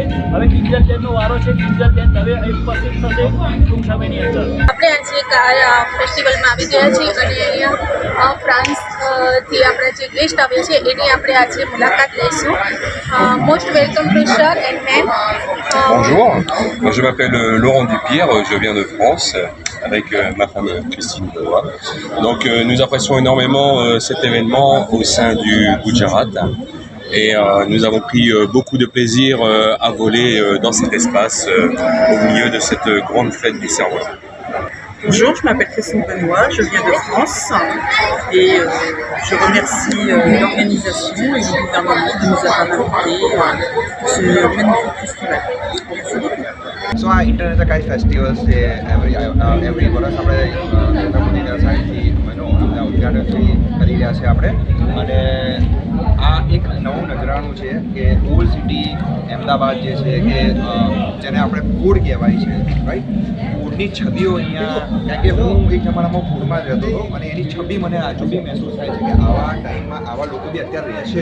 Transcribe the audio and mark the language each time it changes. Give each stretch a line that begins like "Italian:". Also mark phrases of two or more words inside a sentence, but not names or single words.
Gujarati: હવે કિંજલબેનનો વારો છે. કિંજલબેન દવે અહીં ઉપસ્થિત થશે ટૂંક સમયની અંદર. આપણે આજે ફેસ્ટિવલમાં આવી ગયા છીએ અને અહીંયા ફ્રાન્સથી આપણે જે ગેસ્ટ આવે છે એની આપણે આજે મુલાકાત લઈશું.
English: most welcome to sir and ma'am.
French: Bonjour, je m'appelle Laurent Dupierre, je viens de France avec ma femme Christine Benoît. Donc nous apprécions énormément cet événement au sein du Gujarat et nous avons pris beaucoup de plaisir à voler dans cet espace au milieu de cette grande fête du cerf-volant. Bonjour, je m'appelle Christine Benoît, je viens de France et je remercie l'organisation et le gouvernement de nous avoir invités pour ce magnifique festival. Merci beaucoup.
English: So our International Kite Festival
Gujarati: છે every વર્ષ આપણે નરેન્દ્ર મોદીના સાઈડથી ઉદ્ઘાટન કરી રહ્યા છે આપણે. અને આ એક નવું નજરાણું છે કે
English: old city
Gujarati: અમદાવાદ જે છે કે જેને આપણે ફૂડ કહેવાય છે, રાઈટ. ફૂડની છબીઓ અહીંયા, કારણ કે હું એક જમાનામાં ફૂડમાં જ રહેતો હતો અને એની છબી મને હજુ બી મહેસૂસ થાય છે કે આવા ટાઈમમાં આવા લોકો બી અત્યારે રહેશે.